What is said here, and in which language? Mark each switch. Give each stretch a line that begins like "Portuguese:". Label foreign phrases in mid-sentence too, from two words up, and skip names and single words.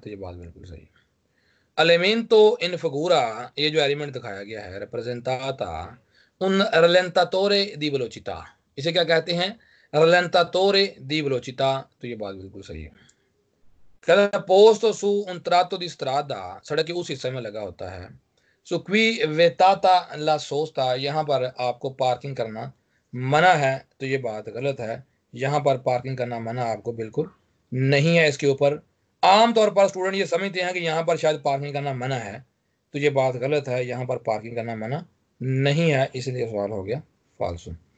Hindi: तो ये बात बिल्कुल सही है।
Italian: elemento in figura,
Hindi: ये जो एलिमेंट दिखाया गया है
Italian: rappresentata un rallentatore di velocità,
Hindi: इसे क्या कहते हैं?
Italian: rallentatore di velocità.
Hindi: तो ये बात बिल्कुल सही है। कहता
Italian: posto su un tratto di strada,
Hindi: सड़क के उस हिस्से में लगा होता है।
Italian: सो qui vietata la sosta,
Hindi: यहाँ पर आपको पार्किंग करना मना है। तो ये बात गलत है, यहाँ पर पार्किंग करना मना आपको बिल्कुल नहीं है। इसके ऊपर आमतौर पर स्टूडेंट ये समझते हैं कि यहाँ पर शायद पार्किंग करना मना है। तो ये बात गलत है, यहाँ पर पार्किंग करना मना नहीं है, इसलिए सवाल हो गया फाल्सो।